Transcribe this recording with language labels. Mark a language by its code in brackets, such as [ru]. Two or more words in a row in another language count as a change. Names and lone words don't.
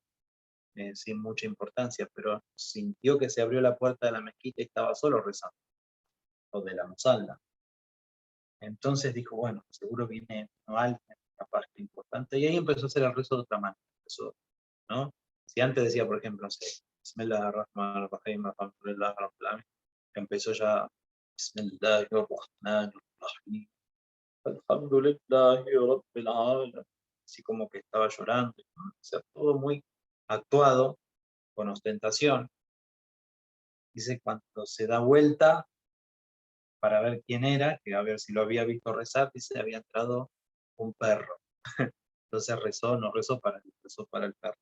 [es] Sin mucha importancia, pero sintió que se abrió la puerta de la mezquita y estaba solo rezando, o de la musalla. Entonces dijo, bueno, seguro viene alguien capaz que importante, y ahí empezó a hacer el rezo de otra manera. Empezó, ¿no? Si antes decía, por ejemplo, no sé, [ar] بسم الله الرحمن الرحيم، الحمد لله رب العالمين, [es] empezó ya [ar] بسم الله الرحمن الرحيم، الحمد لله رب العالمين, [es] así como que estaba llorando, ¿no? O sea, todo muy actuado, con ostentación. Dice, cuando se da vuelta para ver quién era, que a ver si lo había visto rezar, dice, había entrado un perro. Entonces rezó, no rezó para él, rezó para el perro.